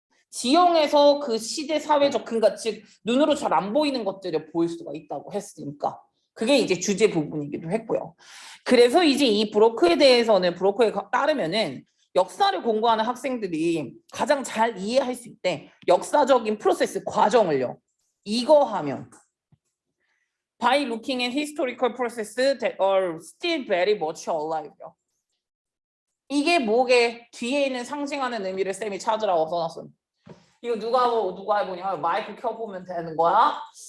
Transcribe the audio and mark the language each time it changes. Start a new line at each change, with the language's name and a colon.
Korean: 지형에서 그 시대 사회적 그러니까 즉 눈으로 잘 안 보이는 것들을 보일 수가 있다고 했으니까 그게 이제 주제 부분이기도 했고요. 그래서 이제 이 브로크에 대해서는 브로크에 따르면은 역사를 공부하는 학생들이 가장 잘 이해할 수 있대. 역사적인 프로세스 과정을요. 이거 하면
English: by looking at historical processes that are still very much alive요.
Korean: 이게 뭐게 뒤에 있는 상징하는 의미를 쌤이 찾으라고 써놨음. 이거 누가 해보냐? 마이크 켜보면 되는 거야?